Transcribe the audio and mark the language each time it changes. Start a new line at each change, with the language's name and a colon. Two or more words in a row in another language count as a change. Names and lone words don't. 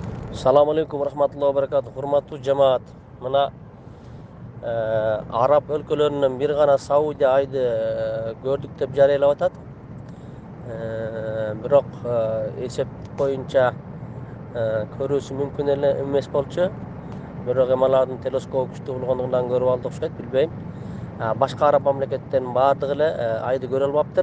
Arabic: السلام عليكم ورحمة الله وبركاته.
Uzbek: Hurmatli jamaat.
Kyrgyz: Mana Arap өлкөлөрүнөн bir gana Saudiya айды gördük деп жарыялап атат. Бирок эсеп боюнча көрүүсү мүмкүн эле эмес болчу. Бирок алардын телескопу күчтүү болгондугунан көрүп алды окшойт, билбейм. Башка араб мамлекеттеринин баардыгы эле айды көрө албаптыр.